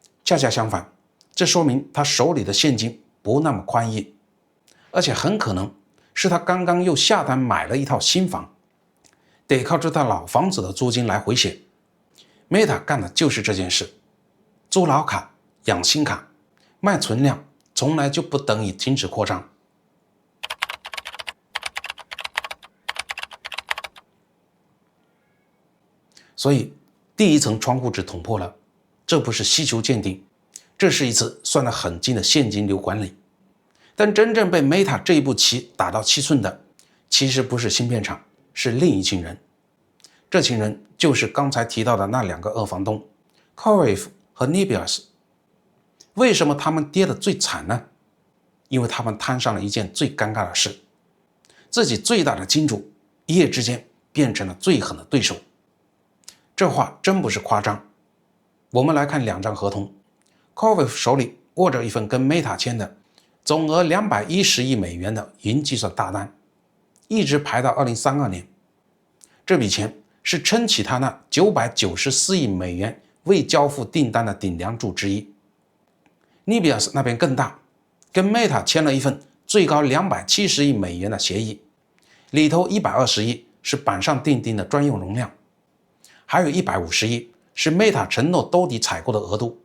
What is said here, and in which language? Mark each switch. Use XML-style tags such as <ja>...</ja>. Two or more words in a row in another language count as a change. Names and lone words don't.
<zh>恰恰相反，這說明他手裡的現金不那麼寬裕，而且很可能是他剛剛又下單買了一套新房，得靠這套老房子的租金來回血。Meta 幹的就是這件事，租老卡、養新卡、賣存量，從來就不等於停止擴張。所以第一層窗戶紙捅破了，這不是需求鑑定，這是一次算得很精的現金流管理。但真正被 Meta 這一步棋打到七寸的，其實不是芯片廠，是另一群人。這群人就是剛才提到的那兩個二房東 CoreWeave 和 Nebius。為什麼他們跌得最慘呢？因為他們攤上了一件最尷尬的事，自己最大的金主一夜之間變成了最狠的对手。這話真不是誇張。我們來看兩張合同 ，CoreWeave 手裡握着一份跟 Meta 簽的總額210億美元的雲計算大單，一直排到2032年。這筆錢是撐起他那994億美元未交付訂單的頂梁柱之一。Nebius 那邊更大，跟 Meta 簽了一份最高270億美元的協議，裡頭120億是板上釘釘的專用容量，還有150億是 Meta 承諾兜底採購的額度。</zh>